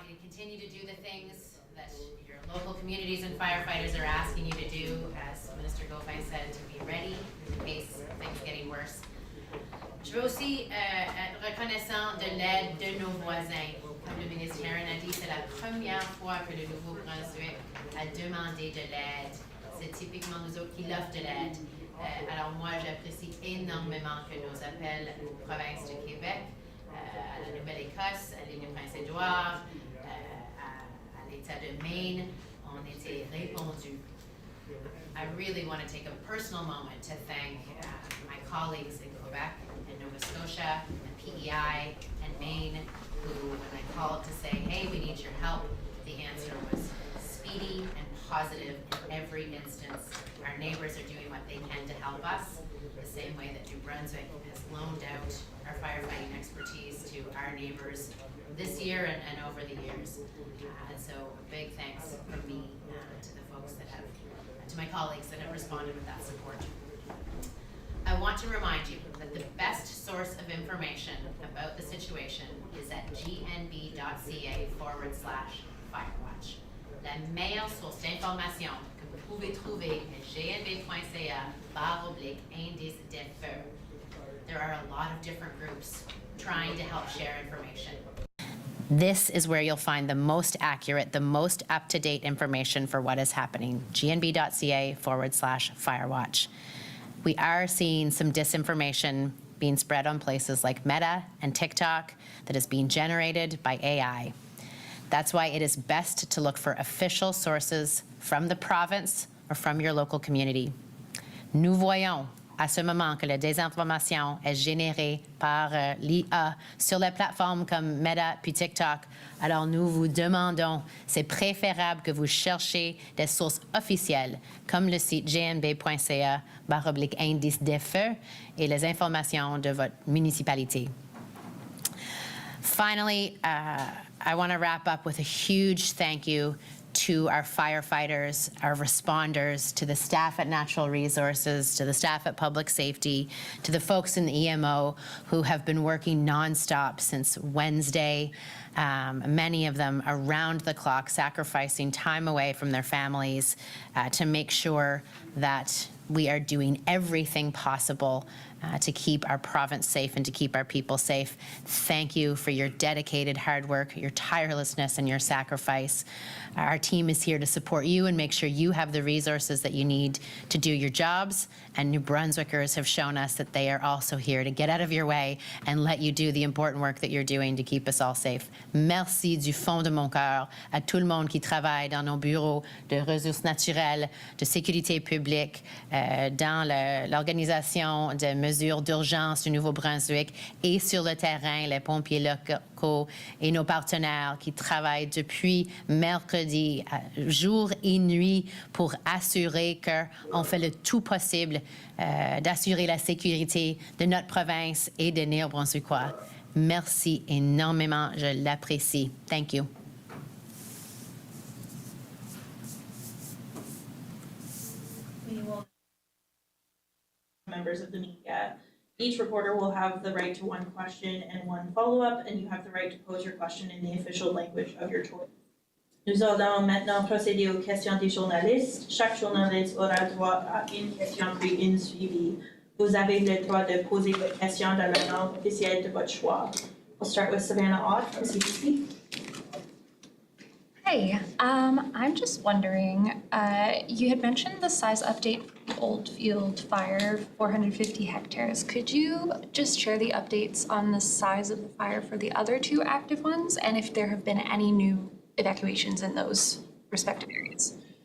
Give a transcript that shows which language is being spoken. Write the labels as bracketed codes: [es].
[en] Continue to do the things that your local communities and firefighters are asking you to do, as Minister Gauvin said, to be ready in case things getting worse. [fr] Je veux aussi être reconnaissant de l'aide de nos voisins. Comme le ministre Herron a dit, c'est la première fois que le Nouveau-Brunswick a demandé de l'aide. C'est typiquement nous autres qui l'offrent de l'aide. Alors moi, j'apprécie énormément que nos appels aux provinces de Québec, à la Nouvelle-Écosse, à l'île du Prince-Édouard, à l'État de Maine, ont été répondus. [en] I really want to take a personal moment to thank my colleagues in Quebec and Nova Scotia and PEI and Maine, who, when I called to say, hey, we need your help, the answer was speedy and positive in every instance. Our neighbors are doing what they can to help us, the same way that New Brunswick has loaned out our firefighting expertise to our neighbors this year and over the years. And so a big thanks from me to the folks that have, to my colleagues that have responded with that support. I want to remind you that the best source of information about the situation is at gnb.ca/firewatch. [fr] la meilleure source d'information que vous pouvez trouver at gnb.ca/indice des feux. [en] There are a lot of different groups trying to help share information. This is where you'll find the most accurate, the most up-to-date information for what is happening. gnb.ca/Firewatch. We are seeing some disinformation being spread on places like Meta and TikTok that is being generated by AI. That's why it is best to look for official sources from the province or from your local community. [fr] Nous voyons à ce moment que la désinformation est générée par l'IA sur les plateformes comme Meta puis TikTok. Alors nous vous demandons, c'est préférable que vous cherchiez des sources officielles comme le site gnb.ca/indice des feux et les informations de votre municipalité. [en] Finally, I want to wrap up with a huge thank you to our firefighters, our responders, to the staff at Natural Resources, to the staff at Public Safety, to the folks in the EMO who have been working nonstop since Wednesday, many of them around the clock, sacrificing time away from their families to make sure that we are doing everything possible to keep our province safe and to keep our people safe. Thank you for your dedicated hard work, your tirelessness, and your sacrifice. Our team is here to support you and make sure you have the resources that you need to do your jobs. And New Brunswickers have shown us that they are also here to get out of your way and let you do the important work that you're doing to keep us all safe. [fr] Merci du fond de mon cœur à tout le monde qui travaille dans nos bureaux de ressources naturelles, de sécurité publique, dans l'organisation de mesures d'urgence du Nouveau-Brunswick et sur le terrain, les pompiers locaux et nos partenaires qui travaillent depuis mercredi, jour et nuit, pour assurer qu'on fait le tout possible d'assurer la sécurité de notre province et des Néo-Brunswickois. Merci énormément, je l'apprécie. [en] Thank you. We will members of the media. Each reporter will have the right to one question and one follow-up, and you have the right to pose your question in the official language of your choice. [fr] Nous allons maintenant procéder aux questions des journalistes. Chaque journaliste aura droit à une question puis une suivie. Vous avez le droit de poser votre question dans la langue officielle de votre choix. [en] We'll start with Savannah Ott from CBC. Hey, I'm just wondering, you had mentioned the size update for Oldfield Fire, 450 hectares. Could you just share the updates on the size of the fire for the other two active ones and if there have been any new evacuations in those respective areas?